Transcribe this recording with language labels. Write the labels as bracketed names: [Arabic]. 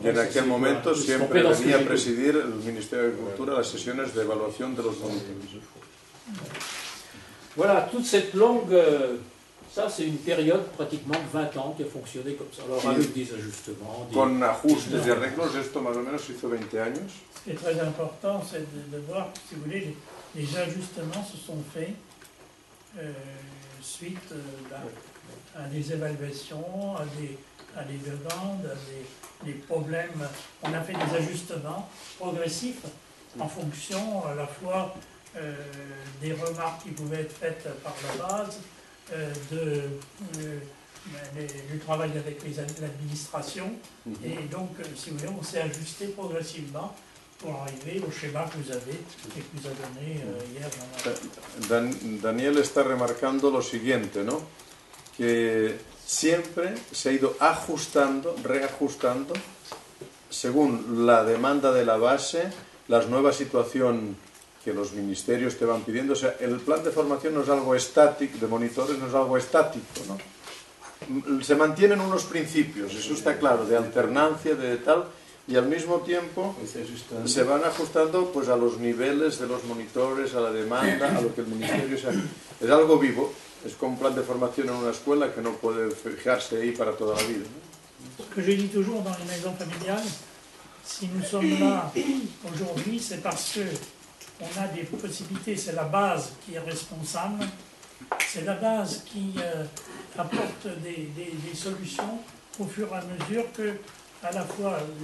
[Spanish] Y en aquel momento siempre venía a presidir el Ministerio de Agricultura las sesiones de evaluación de los monitores. [French] Voilà, toute cette longue... ça, c'est une période pratiquement de 20 ans qui a fonctionné comme ça. Alors, avec des ajustements... [Spanish] Con ajustes y arreglos, esto más o menos hizo 20 años. [French] Ce qui est très important, c'est de voir, si vous voulez, les ajustements se sont faits suite à des évaluations, à des demandes, à des problèmes. On a fait des ajustements progressifs en fonction à la fois des remarques qui pouvaient être faites par la base, du travail avec l'administration. Et donc, si vous voulez, on s'est ajusté progressivement pour arriver au schéma que vous avez et que vous avez donné hier dans la... [Spanish] Daniel está remarcando lo siguiente, ¿no?, que siempre se ha ido ajustando, reajustando, según la demanda de la base, la nueva situación que los ministerios te van pidiendo. O sea, el plan de formación no es algo estático, de monitores no es algo estático, ¿no? Se mantienen unos principios, eso está claro, de alternancia, de tal, y al mismo tiempo se van ajustando pues a los niveles de los monitores, a la demanda, a lo que el ministerio sea. Es algo vivo, es como un plan de formación en una escuela que no puede fijarse ahí para toda la vida, ¿no? [French] Ce que je dis toujours dans les maisons familiales, si nous sommes là aujourd'hui, c'est parce que on a des possibilités, c'est la base qui est responsable, c'est la base qui apporte des solutions au fur et à mesure que, à la fois,